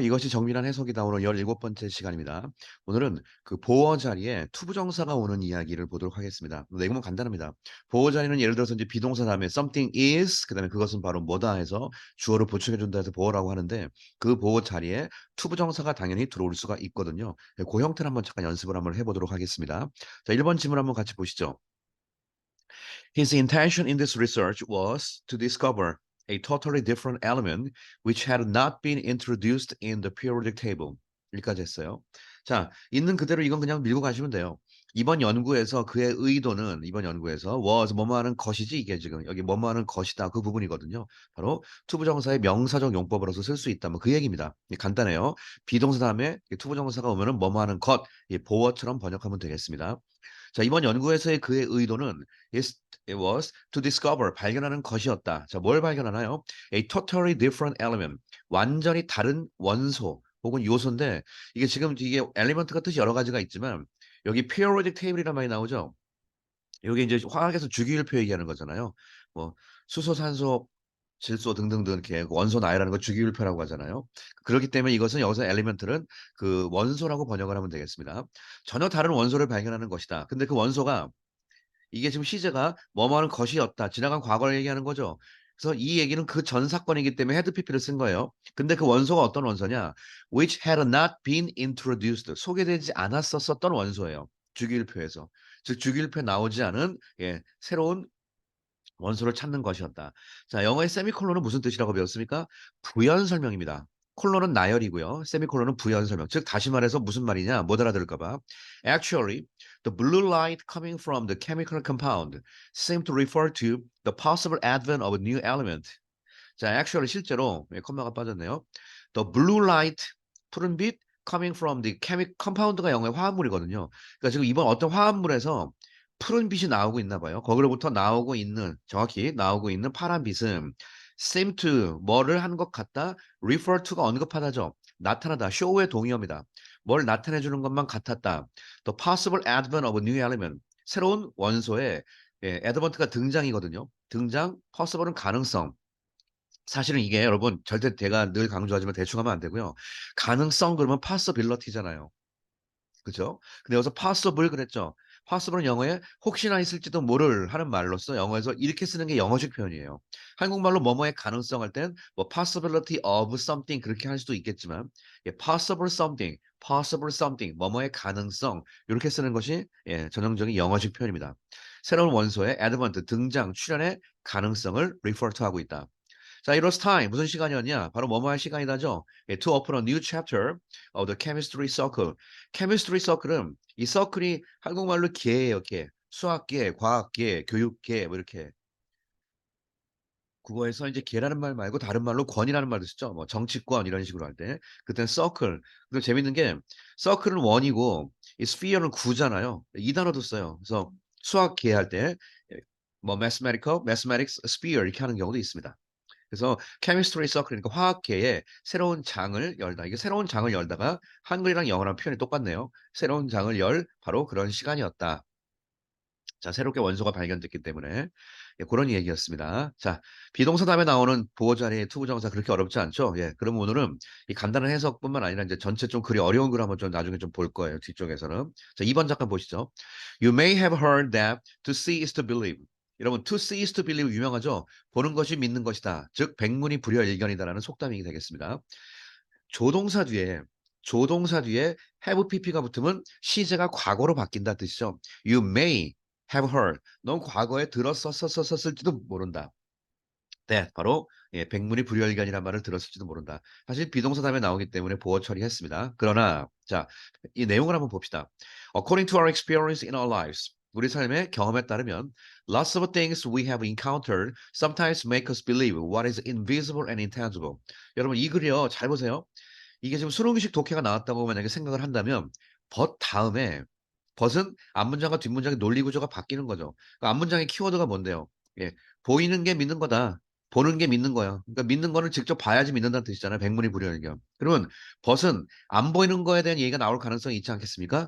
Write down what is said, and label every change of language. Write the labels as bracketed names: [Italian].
[Korean] 이것이 정밀한 해석이다. 오늘 17번째 시간입니다. 오늘은 그 보어 자리에 투부정사가 오는 이야기를 보도록 하겠습니다. 내용은 간단합니다. 보어 자리는 예를 들어서 이제 비동사 다음에 [English] something is [Korean] 그다음에 그것은 바로 뭐다 해서 주어를 보충해 준다 해서 보어라고 하는데 그 보어 자리에 투부정사가 당연히 들어올 수가 있거든요. 그 형태를 한번 잠깐 연습을 한번 해 보도록 하겠습니다. 자, 1번 질문 한번 같이 보시죠. [English] His intention in this research was to discover a totally different element which had not been introduced in the periodic table. [Korean] 여기까지 했어요. 자, 있는 그대로 이건 그냥 밀고 가시면 돼요. 이번 연구에서 그의 의도는 이번 연구에서 was 뭐뭐 하는 것이지 이게 지금 여기 뭐뭐 하는 것이다 그 부분이거든요. 바로 투부정사의 명사적 용법으로서 쓸 수 있다. 뭐 그 얘기입니다. 간단해요. 비동사 다음에 투부정사가 오면은 뭐뭐 하는 것, 보어처럼 번역하면 되겠습니다. 자, 이번 연구에서의 그의 의도는 [English] it was to discover [Korean] 발견하는 것이었다. 자, 뭘 발견하나요? [English] A totally different element. [Korean] 완전히 다른 원소 혹은 요소인데 이게 지금 이게 element가 뜻이 여러 가지가 있지만 여기 periodic table이란 말이 나오죠. 요게 이제 화학에서 주기율표 얘기하는 거잖아요. 뭐 수소, 산소, 질소 등등등 이렇게 원소 나열하는 거 주기율표라고 하잖아요. 그렇기 때문에 이것은 여기서 element는 그 원소라고 번역을 하면 되겠습니다. 전혀 다른 원소를 발견하는 것이다. 근데 그 원소가 이게 지금 시제가 뭐뭐하는 것이었다. 지나간 과거를 얘기하는 거죠. 그래서 이 얘기는 그 전 사건이기 때문에 had pp를 쓴 거예요. 근데 그 원소가 어떤 원소냐? [English] which had not been introduced. [Korean] 소개되지 않았었던 원소예요. 주기율표에서. 즉 주기율표에 나오지 않은 새로운 원소를 찾는 것이었다. 자, 영어의 세미콜론은 무슨 뜻이라고 배웠습니까? 부연 설명입니다. 콜론은 나열이고요. 세미콜론은 부연 설명. 즉 다시 말해서 무슨 말이냐? 못 알아들을까 봐. Actually, the blue light coming from the chemical compound seemed to refer to the possible advent of a new element. 자, actually 실제로 콤마가 빠졌네요. [English] The blue light [Korean] 푸른빛 [English] coming from the chemical compound [Korean] 가 영어의 화합물이거든요. 그러니까 지금 이번 어떤 화합물에서 푸른빛이 나오고 있나 봐요. 거기로부터 나오고 있는 정확히 나오고 있는 파란빛은 seem to 뭐를 한 것 같다. refer to가 언급하다죠. 나타나다. show의 동의어입니다. 뭘 나타내 주는 것만 같았다. [English] The possible advent of a new element. [Korean] 새로운 원소의 advent가 등장이거든요. 등장, possible은 가능성. 사실은 이게 여러분 절대 제가 늘 강조하지만 대충 하면 안 되고요. 가능성 그러면 possibility잖아요. 그죠? 근데 여기서 possible 그랬죠. possible은 영어에 혹시나 있을지도 모를 하는 말로써 영어에서 이렇게 쓰는 게 영어식 표현이에요. 한국말로 뭐뭐의 가능성 할 땐 뭐 [English] possibility of something [Korean] 그렇게 할 수도 있겠지만 [English] possible something, possible something [Korean] 뭐뭐의 가능성 이렇게 쓰는 것이 전형적인 영어식 표현입니다. 새로운 원소의 advent 등장, 출현의 가능성을 refer to 하고 있다. 자, [English] it was time. [Korean] 무슨 시간이었냐? 바로 뭐뭐 할 시간이다죠. [English] to open a new chapter of the chemistry circle. [Korean] chemistry circle은 이 서클이 한국말로 계예요, 계. 수학계, 과학계, 교육계 뭐 이렇게. 국어에서 이제 계라는 말 말고 다른 말로 권이라는 말도 쓰죠. 뭐 정치권 이런 식으로 할 때. 그때는 서클. 근데 재밌는 게 서클은 원이고 이 sphere는 구잖아요. 이 단어도 써요. 그래서 수학계 할 때 뭐 mathematical, mathematics sphere 이렇게 하는 경우도 있습니다. 그래서 케미스트리 서클 그러니까 화학계에 새로운 장을 열다. 이게 새로운 장을 열다가 한글이랑 영어랑 표현이 똑같네요. 새로운 장을 열 바로 그런 시간이었다. 자, 새롭게 원소가 발견됐기 때문에 그런 얘기였습니다. 자, 비동사 다음에 나오는 보호 자리의 투부정사 그렇게 어렵지 않죠? 그럼 오늘은 이 간단한 해석뿐만 아니라 이제 전체 좀 글이 어려운 글 한번 좀 나중에 좀 볼 거예요. 뒤쪽에서는. 자, 2번 잠깐 보시죠. [English] You may have heard that to see is to believe. [Korean] 여러분, [English] to see is to believe [Korean] 유명하죠? 보는 것이 믿는 것이다. 즉, 백문이 불여일견이다라는 속담이 되겠습니다. 조동사 뒤에 조동사 뒤에 have pp가 붙으면 시제가 과거로 바뀐다 뜻이죠. [English] You may have heard. [Korean] 넌 과거에 들었었을지도 모른다. 네, 바로 백문이 불여일견이라는 말을 들었을지도 모른다. 사실 비동사 다음에 나오기 때문에 보어 처리했습니다. 그러나 자, 이 내용을 한번 봅시다. [English] According to our experience in our lives, [Korean] 우리 삶의 경험에 따르면 [English] lots of things we have encountered sometimes make us believe what is invisible and intangible. [Korean] 여러분 이 글이요. 잘 보세요. 이게 지금 수능식 독해가 나왔다고 만약에 생각을 한다면 but 다음에 but은 앞문장과 뒷문장의 논리 구조가 바뀌는 거죠. 그 앞문장의 키워드가 뭔데요? 보이는 게 믿는 거다. 보는 게 믿는 거야. 그러니까 믿는 거는 직접 봐야지 믿는다는 뜻이잖아요. 백문이 불여일견. 그러면 but은 안 보이는 거에 대한 얘기가 나올 가능성이 있지 않겠습니까?